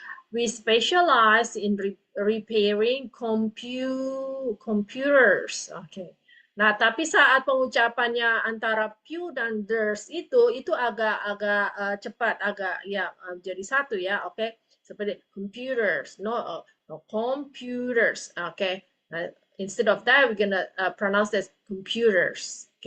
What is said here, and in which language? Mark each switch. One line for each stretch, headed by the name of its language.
English: We specialize in repairing computers. Oke. Okay.
Indonesian: Nah, tapi saat pengucapannya antara pew dan theirs itu agak cepat, agak ya jadi satu ya, oke? Okay? Seperti computers, no computers, oke? Okay?
English: Nah, instead of that, we're gonna pronounce this computers, oke?